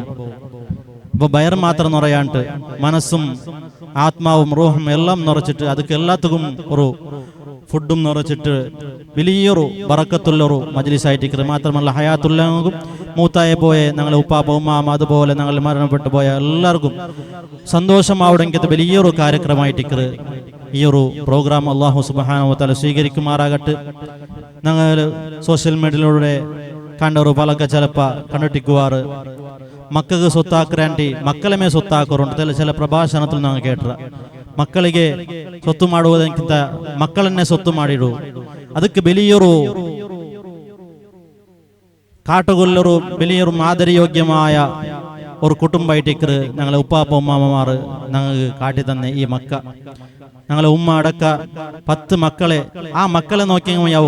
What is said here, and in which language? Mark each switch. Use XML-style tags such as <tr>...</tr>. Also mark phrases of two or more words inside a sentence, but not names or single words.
<ml>ഇപ്പോൾ വയർ മാത്രം നിറയാണ്ട് മനസ്സും ആത്മാവും റൂഹും എല്ലാം നിറച്ചിട്ട് അതൊക്കെ എല്ലാത്തും ഒരു ഫുഡും നിറച്ചിട്ട് വലിയൊരു ബറക്കത്തുള്ളൊരു മജ്ലിസായിട്ട് മാത്രമല്ല ഹയാത്തുള്ളവർക്കും മൂത്തായ പോയ ഞങ്ങളെ ഉപ്പാപ്പ ഉമ്മാമ അതുപോലെ ഞങ്ങൾ മരണപ്പെട്ടു പോയ എല്ലാവർക്കും സന്തോഷമാവുടെങ്കിൽ വലിയൊരു കാര്യക്രമമായിട്ട് ഈ ഒരു പ്രോഗ്രാം അല്ലാഹു സുബ്ഹാനഹു വ തആല സ്വീകരിക്കുമാറാകട്ടെ. ഞങ്ങൾ സോഷ്യൽ മീഡിയയിലൂടെ കണ്ടൊരു പലക്കെ ചിലപ്പോൾ കണ്ടിട്ടിക്കുവാറ് മക്കൾക്ക് സ്വത്താക്കാണ്ടി മക്കളെ സ്വത്താക്കാറുണ്ട്. ചില പ്രഭാഷണത്തിൽ ഞങ്ങൾ കേട്ട</ml> <kn>ಮಕ್ಕಳಿಗೆ ಸೊತ್ತು ಮಾಡುವುದಕ್ಕಿಂತ ಮಕ್ಕಳನ್ನೇ ಸೊತ್ತು ಮಾಡಿಡು.</kn> <ml>ಅದಕ್ಕೆ വലിയൊരു കാട്ടുകൊല്ലൊരു വലിയൊരു മാതൃയോഗ്യമായ ഒരു കുടുംബമായിട്ട് ഞങ്ങളെ ഉപ്പാപ്പ ഉമ്മാമ്മമാർ ഞങ്ങൾക്ക് കാട്ടി തന്നെ ഈ മക്ക. ഞങ്ങളെ ഉമ്മ അടക്ക 10 മക്കളെ ആ മക്കളെ നോക്കിയാവുള്ളൂ.</ml>